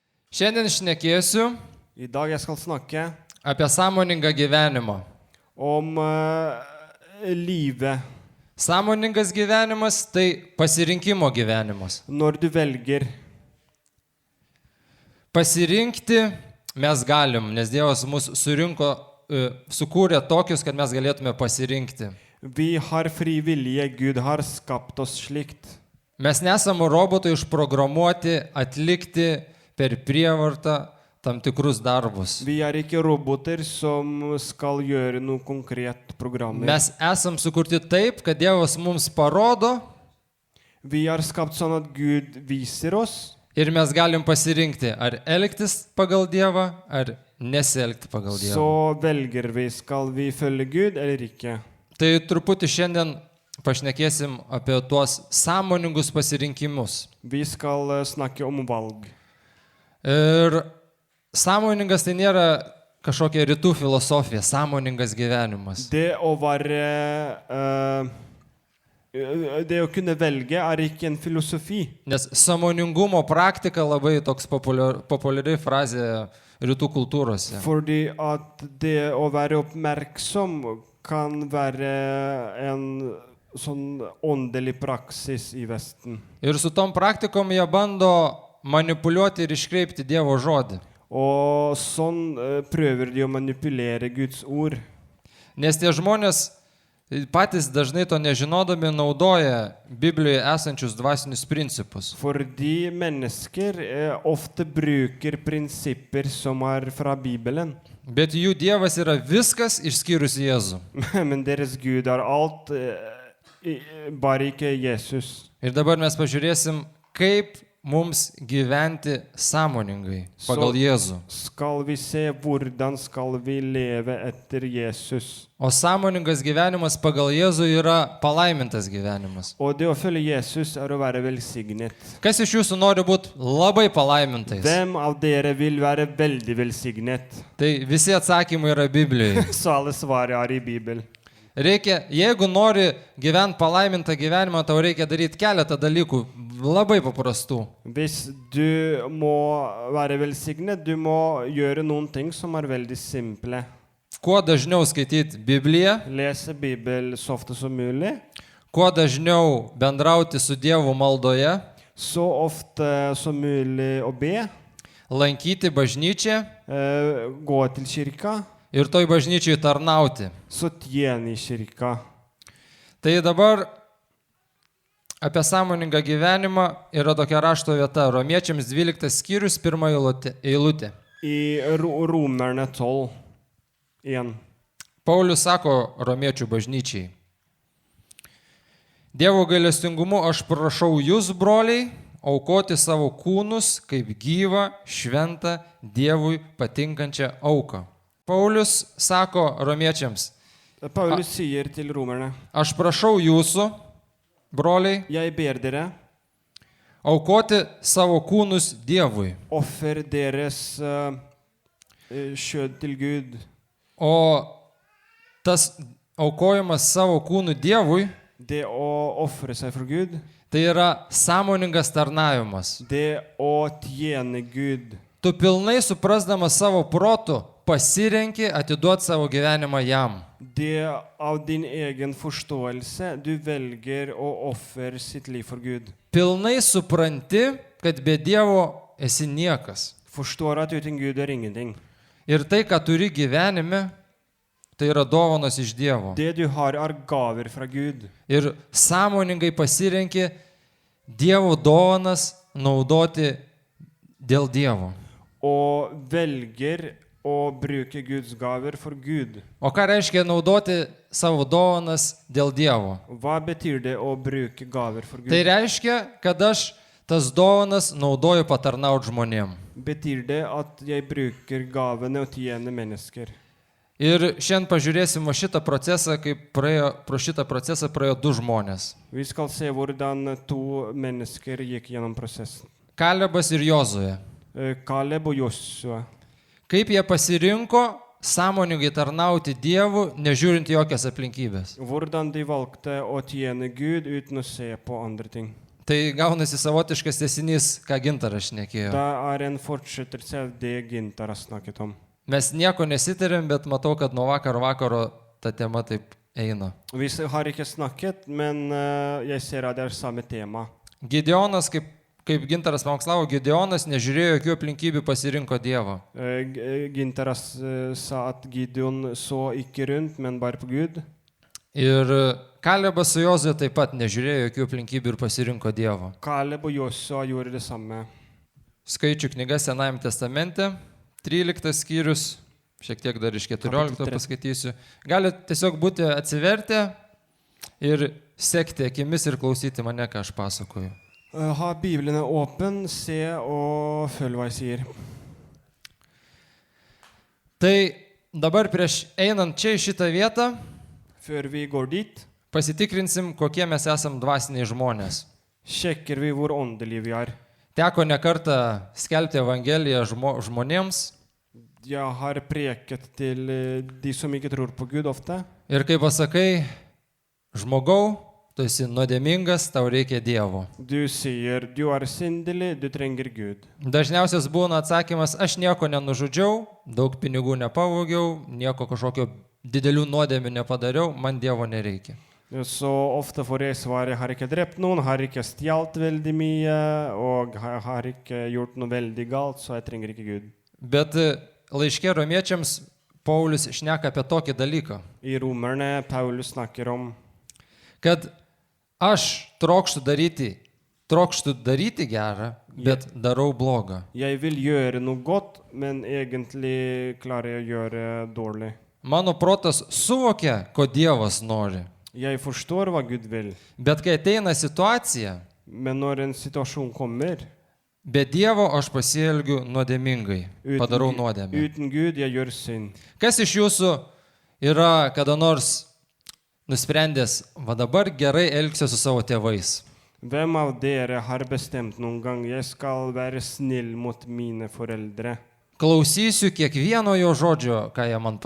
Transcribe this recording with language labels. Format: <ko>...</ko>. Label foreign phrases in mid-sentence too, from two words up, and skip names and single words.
<lt>Šiandien šnekėsiu</lt> <no>I dag jeg skal snakke</no> <lt>apie sąmoningą gyvenimą.</lt> <no>om livet</no> <lt>Sąmoningas gyvenimas tai pasirinkimo gyvenimas.</lt> <no>når du velger.</no> <lt>Pasirinkti mes galim, nes Dievas mus sukūrė tokius, kad mes galėtume pasirinkti.</lt> <no>Vi har fri vilje, Gud har skapt oss slikt.</no> <lt>Mes nesame robotai užprogramuoti atlikti per prievartą tam tikrus darbus.</lt> <no>Vi er ikke roboter som skal gjøre noe konkret programmer.</no> <lt>Mes esam sukurti taip, kad Dievas mums parodo</lt> <no>Vi er skapt sånn at Gud viser oss,</no> <lt>ir mes galim pasirinkti, ar elgtis pagal Dievą, ar nesielgti pagal Dievą.</lt> <no>så velger vi, skal vi følge Gud eller ikke.</no> <lt>Tai truputį šiandien pašnekėsim apie tuos sąmoningus pasirinkimus.</lt> <no>Vi skal snakke om valg.</no> <lt>Ir sąmoningas tai nėra kažkokia rytų filosofija, sąmoningas gyvenimas.</lt> <no>Det å være det å kunne velge er ikke en filosofi.</no> <lt>Nes sąmoningumo praktika labai toks populiari frazė rytų kultūrose.</lt> <no>Fordi at det å være oppmerksom kan være en sånn åndelig praksis i Vesten.</no> <lt>Ir su tom praktikom jie bando manipuliuoti ir iškreipti Dievo žodį.</lt> <no>Og sånn prøver de å manipulere Guds ord.</no> <lt>Nes tie žmonės patys dažnai to nežinodami naudoja Biblijoje esančius dvasinius principus.</lt> <no>Fordi mennesker ofte bruker prinsipper som er fra Bibelen.</no> <lt>Bet jų Dievas yra viskas išskyrus Jėzų.</lt> <no>Men deres Gud er alt, bare ikke Jesus.</no> <lt>Ir dabar mes pažiūrėsim, kaip mums gyventi sąmoningai pagal Jėzų.</lt> <no>Skal vi se hvordan skal vi leve etter Jesus.</no> <lt>O sąmoningas gyvenimas pagal Jėzų yra palaimintas gyvenimas.</lt> <no>Og det å følge Jesus er å være velsignet.</no> <lt>Kas iš jūsų nori būti labai palaimintais?</lt> <no>Hvem av dere vil være veldig velsignet?</no> <lt>Tai visi atsakymai yra Biblijoje.</lt> <no>Så alle svar er i Bibelen.</no> <lt>Reikia, jeigu nori gyventi palaimintą gyvenimą, tau reikia daryti keletą dalykų labai paprastų.</lt> <no>Hvis du må være velsignet, du må gjøre noen ting som er veldig simple.</no> <lt>Kuo dažniau skaityti Bibliją,</lt> <no>Lese Bibel så ofte som mulig,</no> <lt>kuo dažniau bendrauti su Dievu maldoje,</lt> <no>så ofte som mulig å be,</no> <lt>lankyti bažnyčią</lt> <no>gå til kirka,</no> <lt>ir toj bažnyčiai tarnauti.</lt> <no>så tjene i kirka.</no> <lt>Tai dabar apie sąmoningą gyvenimą yra tokia rašto vieta. Romiečiams 12 skyrius 1 eilutė.</lt> <no>I Romerne 12:1.</no> <lt>Paulius sako romiečių bažnyčiai: Dievo gailestingumu aš prašau jūs, broliai, aukoti savo kūnus kaip gyvą, šventą, Dievui patinkančią auką. Paulius sako romiečiams:</lt> <no>Paulus sier til romerne,</no> <lt>aš prašau jūsų, broliai,</lt> <no>jeg ber dere,</no> <lt>aukoti savo kūnus Dievui.</lt> <no>offer deres kjød til Gud.</no> <lt>O tas aukojimas savo kūnų Dievui,</lt> <no>Det å offre seg for Gud,</no> <lt>tai yra sąmoningas tarnavimas.</lt> <no>det å tjene Gud.</no> <lt>Tu pilnai suprasdamas savo protu pasirenki atiduoti savo gyvenimą jam.</lt> <no>Det av din egen forståelse, du velger å offer sitt liv for Gud.</no> <lt>Pilnai supranti, kad be Dievo esi niekas.</lt> <no>Forstår at uten Gud er ingenting.</no> <lt>Ir tai, ką turi gyvenime, tai yra dovanos iš Dievo.</lt> <no>Det du har er gaver fra Gud.</no> <lt>Ir sąmoningai pasirenki Dievo dovanas naudoti dėl Dievo.</lt> <no>Og velger å bruke Guds gaver for Gud.</no> <lt>O ką reiškia naudoti savo dovanas dėl Dievo?</lt> <no>Hva betyr det å bruke gaver for Gud?</no> <lt>Tai reiškia, kad aš tas dovanas naudoju patarnauti žmonėm.</lt> <no>Betyr det at jeg bruker gavene å tjene mennesker?</no> <lt>Ir šiandien pažiūrėsim šitą procesą, kaip pro šitą procesą praėjo du žmonės.</lt> <no>Vi skal se hvordan to mennesker gikk gjennom prosessen.</no> <lt>Kalebas ir Jozuė.</lt> <no>Kaleb og Josua.</no> <lt>Kaip jie pasirinko sąmoningai tarnauti Dievu, nežiūrint jokias aplinkybės.</lt> <no>Hvordan de valgte å tjene Gud uten å se på andre ting.</no> <lt>Tai gaunasi savotiškas tęsinys, ką Gintaras šnekėjo.</lt> <no>Det en fortsettelse av det Gintar har snakket om.</no> <lt>Mes nieko nesitarėm, bet matau, kad nuo vakaro ta tema taip eina.</lt> <no>Vi har ikke snakket, men jeg ser at det samme tema.</no> <lt>Gideonas, kaip Gintaras pamokslavo, Gideonas nežiūrėjo jokių aplinkybių, pasirinko Dievą.</lt> <no>Gintar sa at Gideon så ikke rundt, men bare på Gud.</no> <lt>Ir Kalebas su Jozuė taip pat nežiūrėjo jokių aplinkybių ir pasirinko Dievą.</lt> <no>Kaleb og Josua gjorde det samme.</no> <lt>Skaičių knyga Senajame testamente, 13 skyrius, šiek tiek dar iš 14 paskaitysiu. Galite tiesiog būti atsivertę ir sekti akimis ir klausyti mane, ką aš pasakoju.</lt> <no>Ha Bibelen åpen, se og følg hva jeg sier.</no> <lt>Tai dabar prieš einant čia į šitą vietą,</lt> <no>Før vi går dit,</no> <lt>pasitikrinsim, kokie mes esam dvasiniai žmonės.</lt> <no>sjekker vi hvor åndelige vi er.</no> <lt>Teko ne kartą skelbti Evangeliją žmonėms.</lt> <no>Jeg har preket til de som ikke tror på Gud ofte.</no> <lt>Ir kai pasakai, žmogau, tu esi nuodėmingas, tau reikia Dievo.</lt> <no>Du sier, du er syndelig, du trenger Gud.</no> <lt>Dažniausias būna atsakymas, aš nieko nenužudžiau, daug pinigų nepavogiau, nieko kažkokio didelių nuodėmių nepadariau, man Dievo nereikia.</lt> <no>Så ofte får jeg svar, jeg har ikke drept noen, har ikke stjalt veldig mye, og har ikke gjort noe veldig galt, så jeg trenger ikke Gud.</no> <lt>Bet laiške romiečiams Paulius šneka apie tokį dalyką,</lt> <no>I Romerne, Paulus snakker om,</no> <lt>kad aš trokštu daryti gerą, bet darau blogą.</lt> <no>jeg vil gjøre noe godt, men egentlig klarer jeg å gjøre dårlig.</no> <lt>Mano protas suvokia, ko Dievas nori.</lt> <no>Jeg forstår hva Gud vil,</no> <lt>Bet kai ateina situacija,</lt> <no>men når en situasjon kommer,</no> <lt>be Dievo aš pasielgiu nuodėmingai, padarau nuodėmę.</lt> <no>uten Gud, jeg gjør synd.</no> <lt>Kas iš jūsų yra kada nors nusprendęs, va dabar gerai elgsiu su savo tėvais?</lt> <no>Hvem av dere har bestemt noen gang, jeg skal være snill mot mine foreldre?</no> <lt>Klausysiu kiekvieno jo žodžio, ką jie man</lt>